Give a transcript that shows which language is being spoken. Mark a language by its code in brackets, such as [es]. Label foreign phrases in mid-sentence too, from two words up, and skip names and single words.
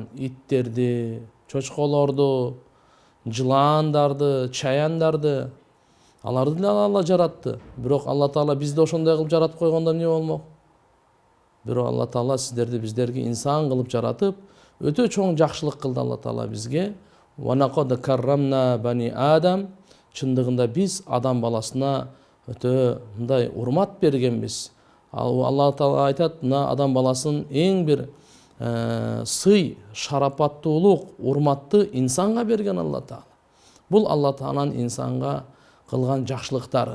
[ky] Иттерди, чочколорду, жылаандарды, чаяндарды, аларды да Алла жаратты. Бирок Алла Таала бизди ошондой кылып жаратып койгондо эмне болмок? Бирок Алла Таала сиздерди, биздерге инсан кылып жаратып, өтө чоң жакшылык кылды Алла Таала бизге. [ar] ولقد كرمنا بني آدم. [ky] Чындыгында биз адам баласына өтө мындай урмат бергенбиз. Алла Таала айтат, мына адам баласын эң бир сый, шарапаттуулук, урматты инсанга берген Алла Таала. Бул Алла Тааланын инсанга кылган жакшылыктары.